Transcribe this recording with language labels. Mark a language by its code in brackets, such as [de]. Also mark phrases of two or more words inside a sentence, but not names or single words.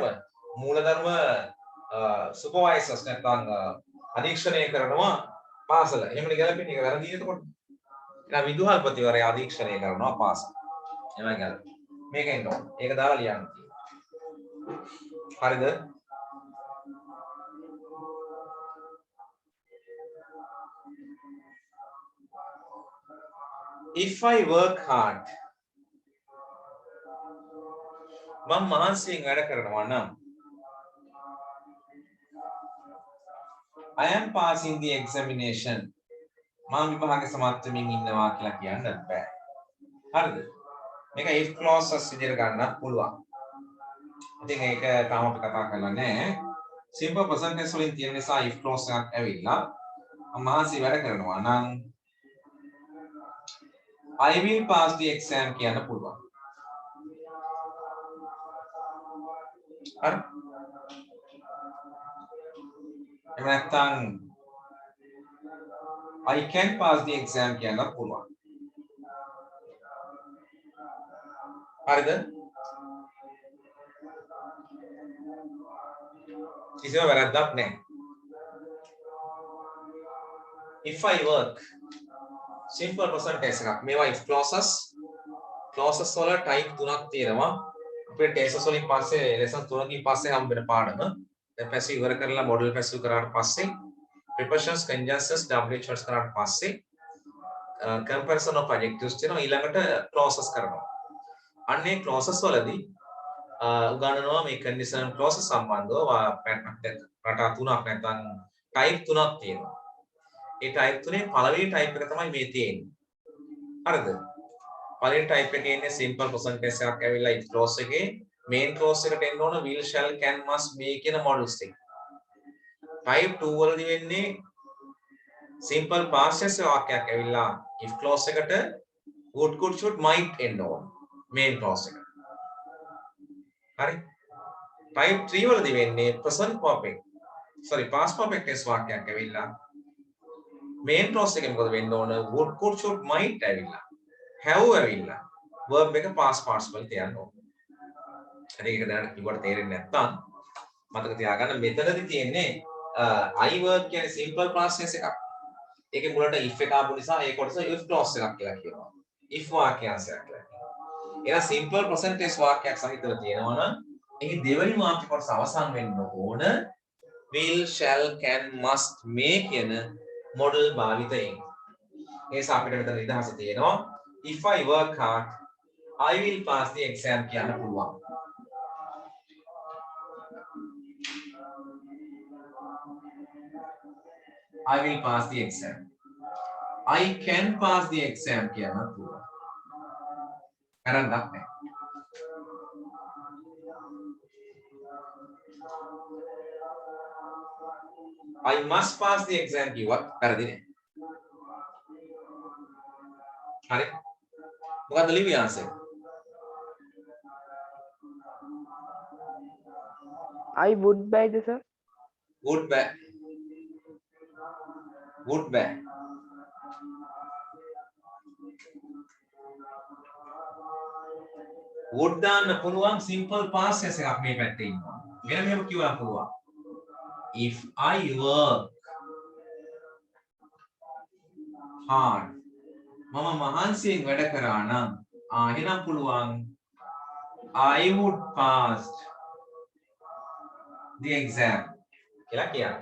[si] මූලධර්ම සුපර්වයිසර්ස් නැත්නම් අධීක්ෂණය කරනවා පාසල. එහෙමනේ ගැලපෙන්නේ. ඒක වැරදි එතකොට. එහෙනම් විදුහල්පතිවරයා අධීක්ෂණය කරනවා පාසල. එහෙමයි ගැලපෙන්නේ. මේක එන්න ඕන. ඒක දාලා ලියන්න තියෙනවා. හරිද? [en] If I work hard [si] මම මහන්සියෙන් වැඩ කරනවා නම් [en] I am passing the examination [si] මම විභාගේ සමත් වෙමින් ඉන්නවා කියලා කියන්න බෑ. හරිද? මේක [en] if clauses [si] විදිහට ගන්නත් පුළුවන්. ඉතින් ඒක තාම අපි කතා කරලා නැහැ. [en] simple present tense [si] වලින් තියෙන නිසා [en] if clause [si] එකක් ඇවිල්ලා මම මහන්සි වැඩ කරනවා නම් [en] I will pass the exam [si] කියන්න පුළුවන්. හරි? එහෙම නැත්නම් [en] I can pass the exam [si] කියන්න පුළුවන්. හරිද? කිසිම වැරද්දක් නැහැ. [en] If I work simple present tense එකක්. [si] මේවා [en] if clauses [si] වල type තුනක් තියෙනවා. අපේ tenses වලින් පස්සේ lesson 3කින් පස්සේ හම්බෙන පාඩම. දැන් passive ඉවර කරලා [en] modal passive [si] කරාට පස්සේ [en] prepositions conjunctions WH [si] කරාට පස්සේ [en] comparison of adjectives [si] තියෙනවා. ඊළඟට clauses කරනවා. අන්නේ clauses වලදී උගන්වනවා මේ [en] conditional clauses [si] සම්බන්ධව රටා තුනක් නැත්නම් type තුනක් තියෙනවා. ඒ type තුනේ පළවෙනි type එක තමයි මේ තියෙන්නේ. හරිද? පළවෙනි type එකේ ඉන්නේ [en] simple present tense [si] එකක් ඇවිල්ලා [en] if clause [si] එකේ [en] main clause [si] එකට එන්න ඕන [en] will shall can must may [si] කියන models ටික. type 2 වලදී වෙන්නේ [en] simple past tense [si] වාක්‍යයක් ඇවිල්ලා [en] if clause [si] එකට [en] would could should might [si] එන්න ඕන [en] main clause [si] එකට. හරි? type 3 වලදී වෙන්නේ [en] present perfect past perfect tense [si] වාක්‍යයක් ඇවිල්ලා [en] main clause [si] එකේ මොකද වෙන්න ඕන [en] would could should might [si] ඇවිල්ලා have ඇවිල්ලා verb එක [en] past participle [si] තියන්න ඕන. හරි ඒක දැනට කිව්වට තේරෙන්නේ නැත්නම් මතක තියාගන්න මෙතනදී තියෙන්නේ [en] I work [si] කියන්නේ [en] simple past tense [si] එකක්. ඒකේ මුලට if එක ආපු නිසා ඒ කොටස [en] if clause [si] එකක් කියලා කියනවා. if වාක්‍යාංශයක් කියලා කියනවා. එහෙනම් [en] simple present tense [si] වාක්‍යයක් සහිතව තියෙනවා නම් ඒකේ දෙවෙනි වාක්‍ය කොටස අවසන් වෙන්න ඕන [en] will shall can must may [si] කියන model භාවිතයෙන්. ඒ නිසා අපිට මෙතන නිදහස තියෙනවා [en] if I work hard I will pass the exam [si] කියන්න පුළුවන්. [en] I will pass the exam. I can pass the exam [si] කියන්න පුළුවන්. කරන්නක් නැහැ. [en] I must pass the exam [si] කිව්වත් වැරදි නෑ. හරි. මොකද්ද ලිවි ආන්සර්? [en] I would buy the sir. would buy. would buy. [si] would දාන්න පුළුවන් [en] simple past tense [si] එකක් මේ පැත්තේ ඉන්නවා. මෙන්න මෙහෙම කියවන්න පුළුවන්. [en] If I work hard [si] මම මහන්සියෙන් වැඩ කරා නම් එහෙනම් පුළුවන් [en] I would pass the exam [si] කියලා කියන්න.